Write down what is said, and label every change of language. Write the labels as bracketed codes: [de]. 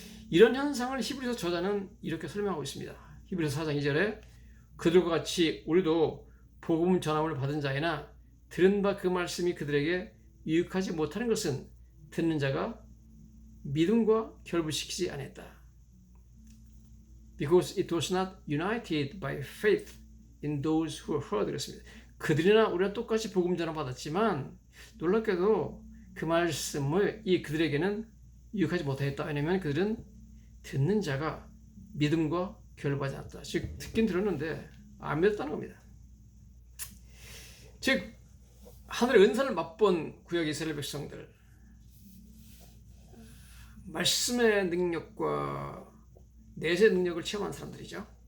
[ko] 이런 현상을 히브리서 저자는 이렇게 설명하고 있습니다. 히브리서 4장 2절에 그들과 같이 우리도 복음 전함을 받은 자이나 들은 바 그 말씀이 그들에게 유익하지 못하는 것은 듣는 자가 믿음과 결부시키지 않았다. [en] Because it was not united by faith in those who heard. [ko] 그랬습니다. 그들이나 우리가 똑같이 복음 전함 받았지만 놀랍게도 그 말씀을 그들에게는 유익하지 못하였다. 왜냐하면 그들은 듣는 자가 믿음과 결부하지 않았다. 즉 듣긴 들었는데 안 믿었다는 겁니다. 즉 하늘의 은사를 맛본 구약 이스라엘 백성들, 말씀의 능력과 내세 능력을 체험한 사람들이죠.